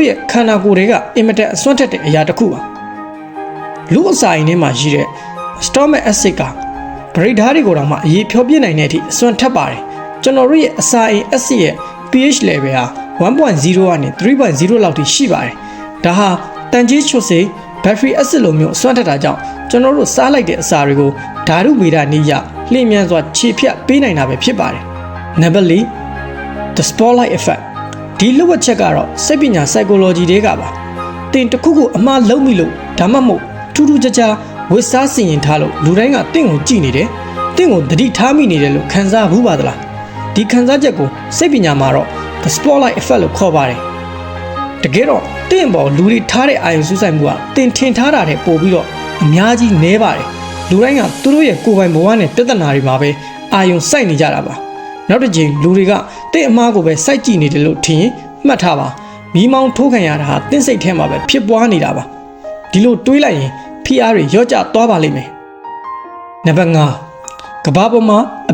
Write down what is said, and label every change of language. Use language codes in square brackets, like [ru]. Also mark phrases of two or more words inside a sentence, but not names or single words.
[my] ရဲ့ခန္ဓာကိုယ်တွေကအင်မတန်အစွမ်းထက်တဲ့အရာတစ်ခုပါလူအစာအိမ်ထဲမှာရှိတဲ့ [en] stomach acid [my] ကဗရိတ်ဓာတ်တွေကိုတော့မှအရေးဖြောပြနိုင်တဲ့အထိအစွမ်းထက်ပါတယ်ကျွန်တော်တို့ရဲ့အစာအိမ် acid ရဲ့ [en] pH level [my] ဟာ 1.0 ကနေ 3.0 လောက်ထိရှိပါတယ်ဒါဟာတန်ကြီးချွတ်စေဘက်ထရီအက်ဆစ်လိုမျိုးအစွမ်းထက်တာကြောင့်ကျွန်တော်တို့စားလိုက်တဲ့အစာတွေကိုဓာတုဗေဒနည်းအရလျင်မြန်စွာခြေဖြတ်ပေးနိုင်တာပဲဖြစ်ပါတယ်နံပါတ်4 the [en] spotlight effect [my] ဒီလှုပ်ဝက်ချက်ကတော့စိတ်ပညာ psychology တွေကပါတင်တစ်ခုခုအမှားလုံးမိလို့ဒါမှမဟုတ်ထူးထူးခြားခြားဝစ်စားစီရင်ထားလို့လူတိုင်းကတင့်ကိုကြည့်နေတယ်တင့်ကိုသတိထားမိနေတယ်လို့ခံစားဘူးပါသလားဒီခံစားချက်ကိုစိတ်ပညာမှာတော့ [en] the spotlight effect [my] လို့ခေါ်ပါတယ်တကယ်တော့တင့်ပေါ်လူတွေထားတဲ့အာရုံစူးစိုက်မှုကတင်ထင်ထားတာတဲ့ပို့ပြီးတော့အများကြီးနည်းပါတယ်လူ တိုင်းကသူတို့ရဲ့ကိုယ်ပိုင်ဘဝနဲ့ပြဿနာတွေမှာပဲအာရုံစိုက်နေကြတာပါနောက်တစ်ချိန်လူတွေကတင့်အမားကိုပဲစိုက်ကြည့်နေတယ်လို့ထင်ရင်မှတ်ထားပါမီးမောင်းထိုးခံရတာဟာတင့်စိတ်ထဲမှာပဲဖြစ်ပွားနေတာပါဒီလိုတွေးလိုက်ရင်ဖိအားတွေရော့ကျသွားပါလိမ့်မယ်နံပါတ်5ကမ္ဘာပေါ်မှာအ